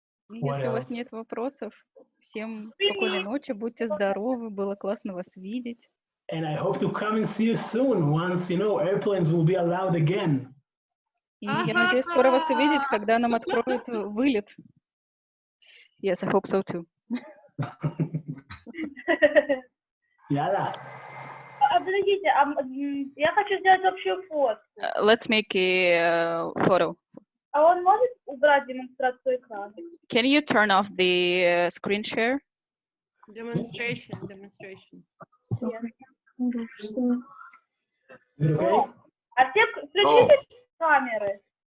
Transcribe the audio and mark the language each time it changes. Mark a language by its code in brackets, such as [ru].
[ru] Если у вас нет вопросов, всем спокойной ночи, будьте здоровы, было классно вас видеть. [en] And I hope to come and see you soon once, you know, airplanes will be allowed again. [ru] И я надеюсь скоро вас увидеть, когда нам откроют вылет. [en] Yes, I hope so too. Яла. [ru] Подождите, я хочу сделать общую фотку. [en] Let's make a photo. [ru] А он может убрать демонстрацию экрана? [en] Can you turn off the screen share? Demonstration. [ru] Okay. А все включите камеры.